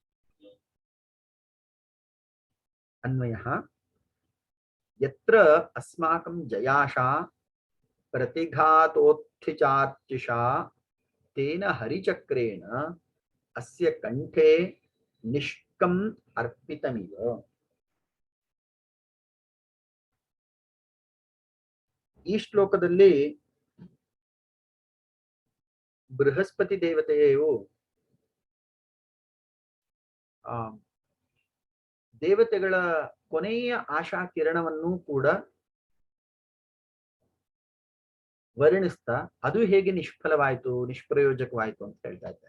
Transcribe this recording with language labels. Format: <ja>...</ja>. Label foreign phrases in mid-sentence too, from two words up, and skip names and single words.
<sa>अन्वयः यत्र अस्माकं जयाशा प्रतिघातोत्थितार्चिषा तेन हरिचक्रेण अस्य कंठे निष्कम अर्पितमिव।</sa> <kn>ಈ ಶ್ಲೋಕದಲ್ಲಿ ಬೃಹಸ್ಪತಿ ದೇವತೆಯು ದೇವತೆಗಳ ಕೊನೆಯ ಆಶಾ ಕಿರಣವನ್ನು ಕೂಡ ವರ್ಣಿಸ್ತಾ ಅದು ಹೇಗೆ ನಿಷ್ಫಲವಾಯಿತು, ನಿಷ್ಪ್ರಯೋಜಕವಾಯಿತು ಅಂತ ಹೇಳ್ತಾ ಇದ್ದಾರೆ.</kn>